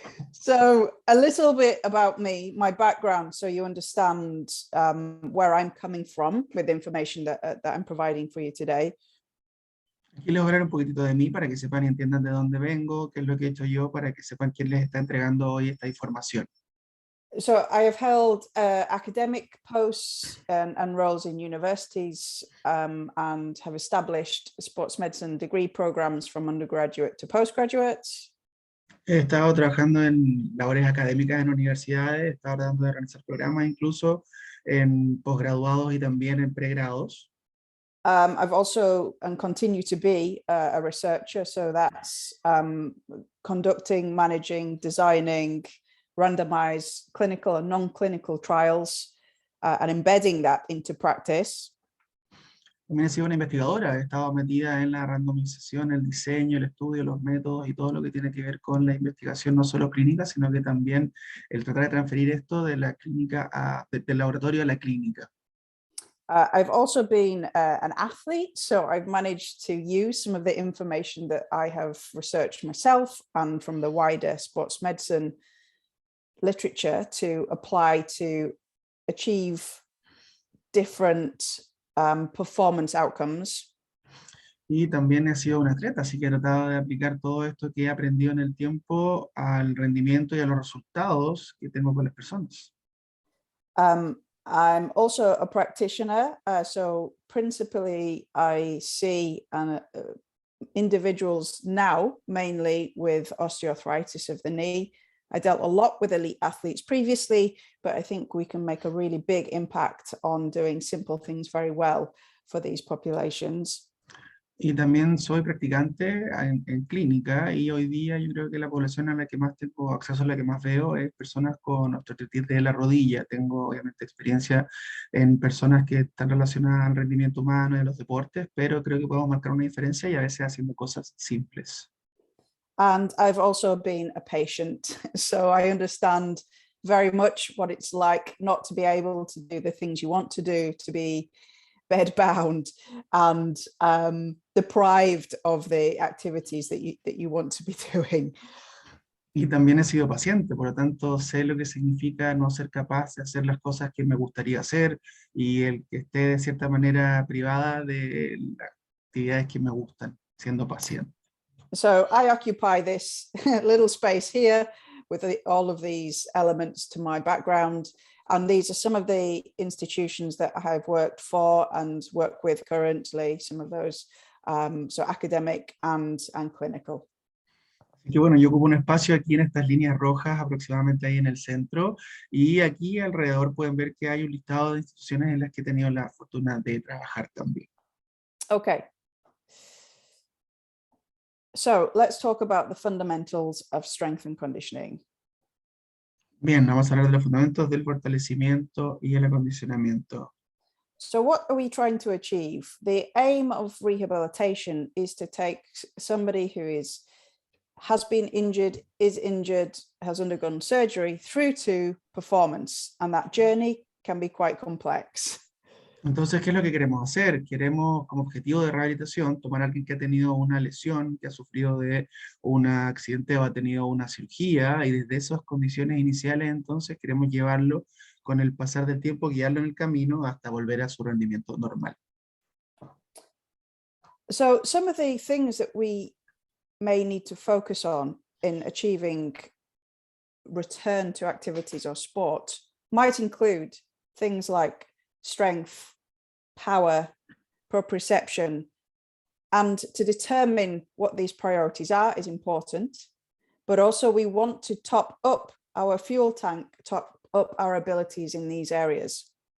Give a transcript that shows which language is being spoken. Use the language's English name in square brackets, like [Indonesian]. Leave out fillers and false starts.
[English] So a little bit about me, my background, so you understand where I'm coming from with the information that I'm providing for you today. [Spanish] Aquí les voy a hablar un poquitito de mí para que sepan y entiendan de dónde vengo, qué es lo que he hecho yo, para que sepan quién les está entregando hoy esta información. [English] So I have held academic posts and roles in universities and have established sports medicine degree programs from undergraduate to postgraduate. [Spanish] He estado trabajando en labores académicas en universidades, he estado tratando de realizar programas incluso en posgraduados y también en pregrados. [English] I've also and continue to be a researcher, so that's conducting, managing, designing, randomized clinical and non-clinical trials and embedding that into practice. [Spanish] También he sido una investigadora, he estado metida en la randomización, el diseño, el estudio, los métodos y todo lo que tiene que ver con la investigación, no solo clínica, sino que también el tratar de transferir esto de la clínica del laboratorio a la clínica. [English] I've also been an athlete, so I've managed to use some of the information that I have researched myself and from the wider sports medicine literature to apply to achieve different performance outcomes. [Spanish] Y también he sido un atleta, así que he tratado de aplicar todo esto que he aprendido en el tiempo al rendimiento y a los resultados que tengo con las personas. [English] I'm also a practitioner, so principally I see individuals now mainly with osteoarthritis of the knee. I dealt a lot with elite athletes previously, but I think we can make a really big impact on doing simple things very well for these populations. [Spanish] Y también soy practicante en clínica y hoy día yo creo que la población a la que más tengo acceso, a la que más veo, es personas con osteoartritis de la rodilla. Tengo obviamente experiencia en personas que están relacionadas al rendimiento humano y a los deportes, pero creo que podemos marcar una diferencia y a veces haciendo cosas simples. [English] And I've also been a patient, so I understand very much what it's like not to be able to do the things you want to do, to be bedbound and deprived of the activities that you want to be doing. [Spanish] Y también he sido paciente, por lo tanto sé lo que significa no ser capaz de hacer las cosas que me gustaría hacer y el que esté de cierta manera privada de las actividades que me gustan, siendo paciente. [English] So I occupy this little space here with all of these elements to my background. And these are some of the institutions that I've worked for and work with currently, some of those, so academic and clinical. [Spanish] Así que bueno, yo ocupo un espacio aquí en estas líneas rojas, aproximadamente ahí en el centro, y aquí alrededor pueden ver que hay un listado de instituciones en las que he tenido la fortuna de trabajar también. [English] Okay. So let's talk about the fundamentals of strength and conditioning. [Spanish] Bien, vamos a hablar de los fundamentos del fortalecimiento y el acondicionamiento. [English] So what are we trying to achieve? The aim of rehabilitation is to take somebody who has been injured, is injured, has undergone surgery through to performance, and that journey can be quite complex. [Spanish] Entonces, ¿qué es lo que queremos hacer? Queremos, como objetivo de rehabilitación, tomar a alguien que ha tenido una lesión, que ha sufrido de un accidente o ha tenido una cirugía, y desde esas condiciones iniciales, entonces, queremos llevarlo con el pasar del tiempo, guiarlo en el camino hasta volver a su rendimiento normal. [English] So some of the things that we may need to focus on in achieving return to activities or sport might include things like strength, power, proprioception, and to determine what these priorities are is important, but also we want to top up our fuel tank, top up our abilities in these areas.